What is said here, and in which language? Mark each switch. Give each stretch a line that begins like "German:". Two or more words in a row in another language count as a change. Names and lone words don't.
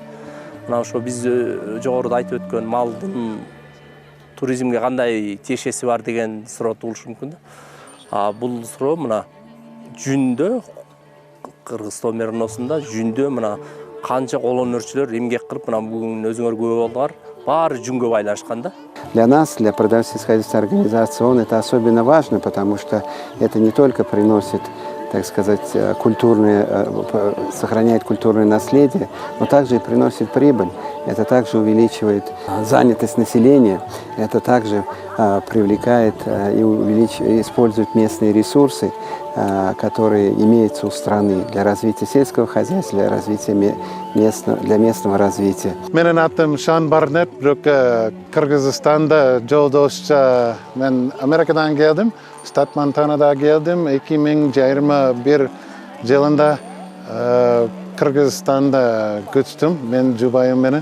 Kyrgyz: Мына ошо биз жогоруда айтып өткөн малдын туризмге кандай тиешеси бар деген суроо туулушу мүмкүн да. Бул суроо мына жүндө, Кыргызстан мериносунда жүндө мына канча кол өнөрчүлөр эмгек кылып, мына бүгүн өзүңөр күбө болдуңар, баары жүнгө байланышкан да.
Russian: Для нас, для продавцов сельскохозяйственной организации, это особенно важно, потому что это не только приносит так сказать, сохраняет культурное наследие, но также и приносит прибыль. Это также увеличивает занятость населения, это также привлекает и использует местные ресурсы, которые имеются у страны для развития сельского хозяйства, для развития местного развития.
Kyrgyz: Менин атым Шан Барнет, Кыргызстанда жолдошча мен Америкадан келдим, штат Монтанада келдим. 2021 жылында Кыргызстанда көчтүм мен жубайым менен.